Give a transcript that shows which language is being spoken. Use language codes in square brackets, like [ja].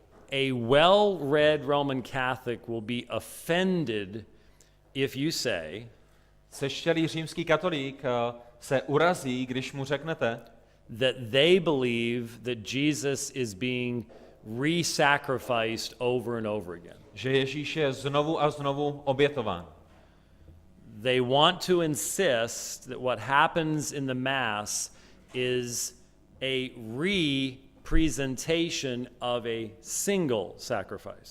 [en] A well-read Roman Catholic will be offended if you say [cs] Seštělý římský katolík se urazí, když mu řeknete, [en] that they believe that Jesus is being re-sacrificed over and over again. [cs] že Ježíš je znovu a znovu obětován. [en] They want to insist that what happens in the Mass is a representation of a single sacrifice.